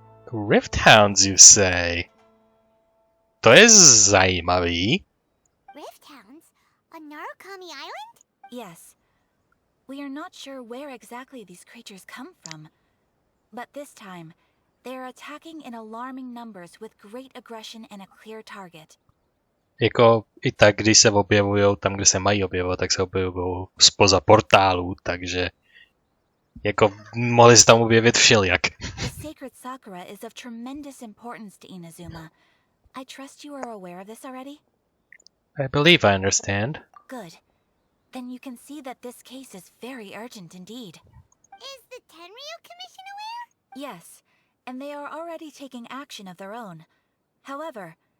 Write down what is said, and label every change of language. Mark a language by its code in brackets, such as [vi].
[en] Rift Hounds, you say? [cs] To je zajímavý. [en] Rift Hounds? On Narukami Island? Yes. We are not sure where exactly these creatures come from. But this time, they are attacking in alarming numbers with great aggression and a clear target. [cs] Jako i tak, když se objevujou tam, kde se mají objevovat, tak se objevují spoza portálů, takže jako mohli se tam objevit všelijak. [en] The sacred Sakura is of tremendous importance to Inazuma. I trust you are aware of this already? I believe I understand. Good. Then you can see that this case is very urgent indeed. Is the Tenryu Commission aware? Yes, and they are already taking action of their own. However,